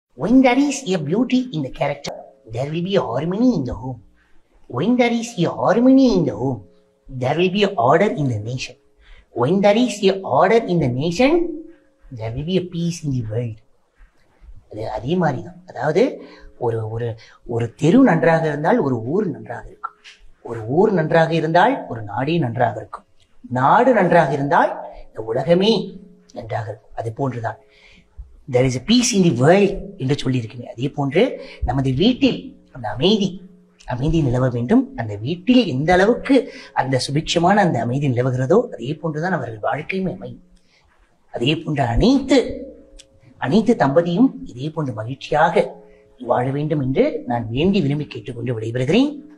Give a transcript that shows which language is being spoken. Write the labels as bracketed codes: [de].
[en] When there is a beauty in the character, there will be a harmony in the home. When there is a harmony in the home, there will be a order in the nation. When there is a order in the nation, there will be a peace in the world. [ta] அதே மாதிரி தான். அதாவது ஒரு ஒரு ஒரு தெரு நன்றாக இருந்தால் ஒரு ஊர் நன்றாக இருக்கும். ஒரு ஊர் நன்றாக இருந்தால் ஒரு நாடே நன்றாக இருக்கும். நாடு நன்றாக இருந்தால் இந்த உலகமே நன்றாக இருக்கும். அது போன்றுதான் [en] there is a peace in the world [ta] என்று சொல்லியிருக்கிறேன். அதே போன்று நமது வீட்டில் அந்த அமைதி நிலவ வேண்டும். அந்த வீட்டில் எந்த அளவுக்கு அந்த சுபிட்சமான அந்த அமைதி நிலவுகிறதோ அதே போன்றுதான் அவர்கள் வாழ்க்கையுமே அமையும். அதே போன்ற அனைத்து தம்பதியும் இதே போன்ற மகிழ்ச்சியாக வாழ வேண்டும் என்று நான் வேண்டி விரும்பி கேட்டுக்கொண்டு விடைபெறுகிறேன்.